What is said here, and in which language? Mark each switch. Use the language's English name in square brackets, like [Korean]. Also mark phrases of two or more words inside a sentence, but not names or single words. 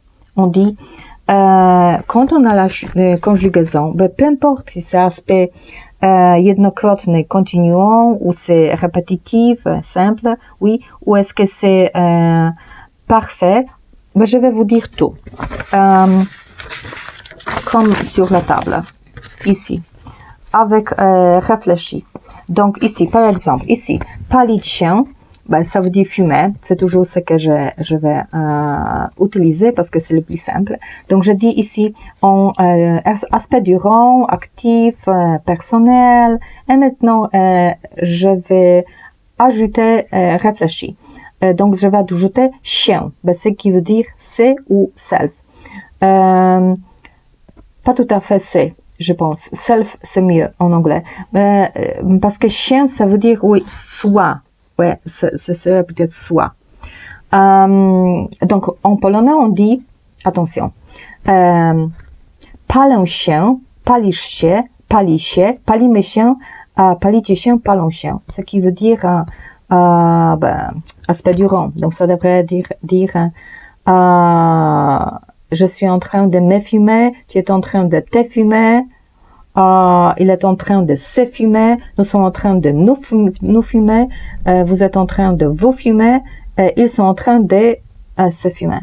[French] On dit, quand on a la conjugaison, peu importe si c'est aspect jednokrotny, continuant, ou c'est répétitif, simple, oui, ou est-ce que c'est parfait, je vais vous dire tout. Comme sur la table. Ici. Avec réfléchi. Donc ici, par exemple, ici, [Polish] palić się, [French] ben, ça veut dire fumer. C'est toujours ce que je vais utiliser parce que c'est le plus simple. Donc, je dis ici en aspect du rang, actif, personnel. Et maintenant, je vais ajouter réfléchi. Donc, je vais ajouter chien. Ben, ce qui veut dire c'est ou self. Pas tout à fait c'est, je pense. Self, c'est mieux en anglais. Parce que chien, ça veut dire, oui, soi. Ouais, c'est peut-être soi. Donc, en polonais, on dit, attention, [Polish] palę się, palisz się, pali się, palimy się, palicie się, palą się. [French] Ce qui veut dire, ben, aspect du rang. Donc, ça devrait dire je suis en train de me fumer, tu es en train de te fumer, il est en train de se fumer, nous sommes en train de nous fumer, vous êtes en train de vous fumer, ils sont en train de se fumer.